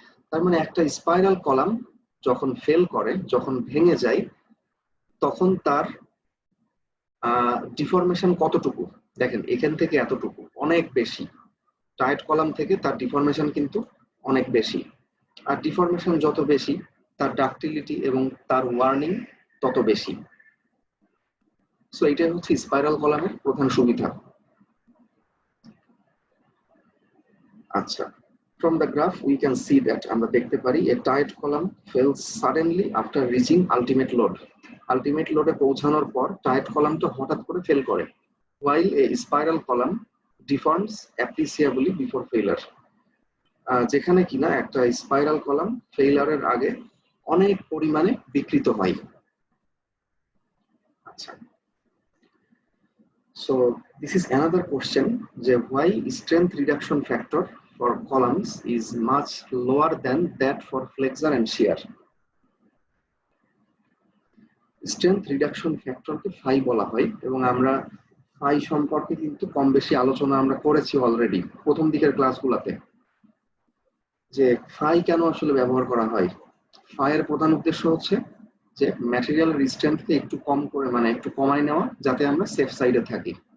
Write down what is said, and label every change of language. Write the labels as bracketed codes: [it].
[bn] তার মানে একটা স্পাইরাল কলাম যখন ফেল করে, যখন ভেঙে যায়, তখন তার ডিফরমেশন কতটুকু দেখেন, এখান থেকে এতটুকু, অনেক বেশি। টাইট কলাম থেকে তার ডিফরমেশন কিন্তু অনেক বেশি, আর ডিফরমেশন যত বেশি তার ডাক্টিলিটি এবং তার ওয়ার্নিং তত বেশি। সো এটাই হচ্ছে স্পাইরাল কলামের প্রধান সুবিধা। [en] আচ্ছা, from the graph we can see that [bn] আমরা দেখতে পারি [en] a tight column fails suddenly after reaching ultimate load. [bn] ultimate load এ পৌঁছানোর পর টাইট কলামটা হঠাৎ করে ফেল করে, [en] while a spiral column deforms appreciably before failure. [bn] যেখানে কিনা একটা স্পাইরাল কলাম ফেইলারের আগে অনেক পরিমাণে বিকৃত হয়। [en] আচ্ছা, so this is another question, যে why strength reduction factor for columns is much lower than that for flexure and shear. [bn] Strength reduction ফ্যাক্টরকে phi বলা হয়, এবং আমরা ফাই সম্পর্কে কিন্তু কম বেশি আলোচনা আমরা করেছি অলরেডি প্রথম দিকের ক্লাসগুলোতে, যে ফাই কেন আসলে ব্যবহার করা হয়। ফাইয়ের প্রধান উদ্দেশ্য হচ্ছে যে ম্যাটেরিয়াল স্ট্রেংথকে একটু কম করে মানে একটু কমায় নেওয়া, যাতে আমরা সেফ সাইডে থাকি।